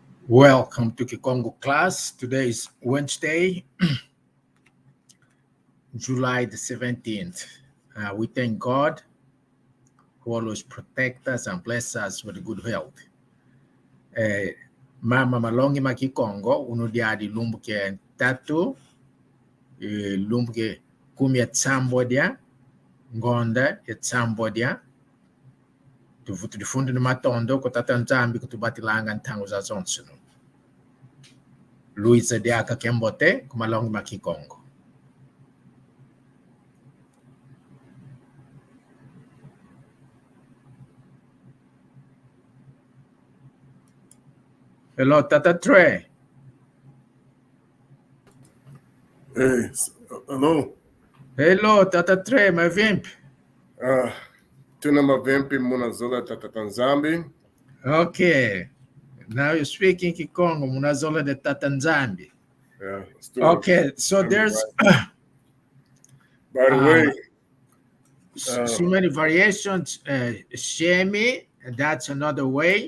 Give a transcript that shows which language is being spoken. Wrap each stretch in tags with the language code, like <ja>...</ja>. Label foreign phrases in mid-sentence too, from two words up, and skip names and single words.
<en>Welcome to Kikongo class. Today is Wednesday, July the 17th. We thank God who always protect us and bless us with good health.</en> <kg>Mama malongi makikongo unudiadi lumbuke tatu, lumbuke kumi ya tsambodia, ngonda ya tsambodia, tufutu difundi ni matondo kutata nzambi kutubatilanga ntango za zonsunu. Luisa diaka kembote kumalongi makikongo.</kg> <en>Hello, Tata Trey. Hey, hello. Hello, Tata Trey, my vimp.</en> <kg>Tuna mavimpi munazola tatatanzambi.</kg> <en>Okay. Now you're speaking Kikongo,</en> <kg>Munazola de Tatanzambi.</kg> <en>Yeah. Okay, so there's right. By the way, so many variations. Shemi, that's another way</en>